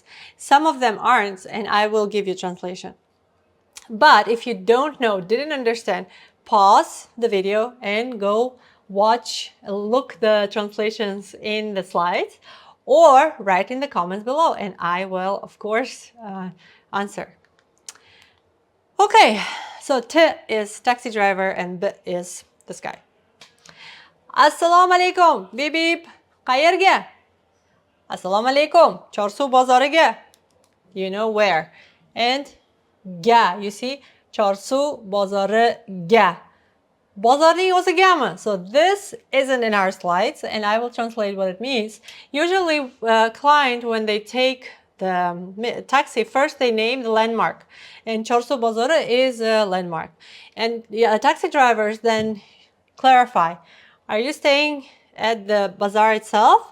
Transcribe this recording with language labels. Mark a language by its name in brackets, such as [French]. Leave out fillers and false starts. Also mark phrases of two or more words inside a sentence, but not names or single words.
[English] Some of them aren't, and I will give you translation. But if you don't know, didn't understand, pause the video and go watch, look the translations in the slides, or write in the comments below, and I will, of course, answer. Okay, so T is taxi driver and B is this guy. [Uzbek] Assalomu alaykum, beep beep, qayerga? Assalomu alaykum, Chorsu bozoriga. [English] You know where. And ga, you see, [Uzbek] Chorsu bozoriga. Bozorning o'zigami. [English] So this isn't in our slides, and I will translate what it means. Usually, client, when they take the taxi, first they name the landmark, and Chorsu Bozori is a landmark. And taxi drivers then clarify, are you staying at the bazaar itself?